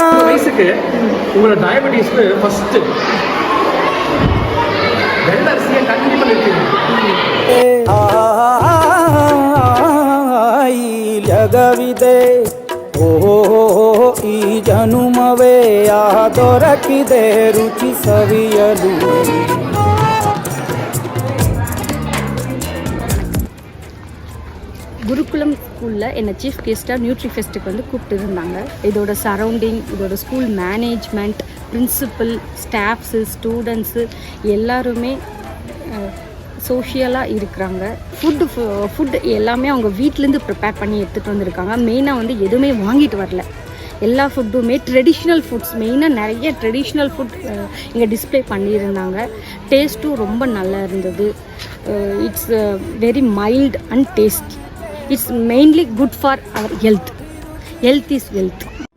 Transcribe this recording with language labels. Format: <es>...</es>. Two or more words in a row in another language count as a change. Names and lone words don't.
<ta>வயசுக்கு உங்களோட</ta> <en>diabetes first</en> <ta>வெள்ளை அரிசியை கண்டிப்பா நிறுத்திடுங்க</ta> <kn>ಈ ಜಗವಿದೆ ಓಹೋ ಈ ಜನುಮವೇ ಆಹ ದೊರಕಿದೆ ರುಚಿ ಸವಿಯಲು</kn> <ta>குருகுலம் ஸ்கூலில் என்னை</ta> <en>chief guestஆக</en> <ta>நியூட்ரிஃபெஸ்ட்டுக்கு வந்து கூப்பிட்டு இருந்தாங்க. இதோட சரௌண்டிங், இதோட</ta> <en>school management, principal, staffs, students</en> <ta>எல்லாருமே சோஷியலாக இருக்கிறாங்க. ஃபுட்டு எல்லாமே அவங்க வீட்டிலேருந்து ப்ரிப்பேர் பண்ணி எடுத்துகிட்டு வந்திருக்காங்க. மெயினாக வந்து எதுவுமே வாங்கிட்டு வரல. எல்லா ஃபுட்டுமே</ta> <en>traditional foods,</en> <ta>மெயினாக நிறைய</ta> <en>traditional food</en> <ta>இங்கே டிஸ்பிளே பண்ணியிருந்தாங்க. டேஸ்ட்டும் ரொம்ப நல்லா இருந்தது.</ta> <en>It's very mild and tasty. It's mainly good for our health. Health is wealth.</en>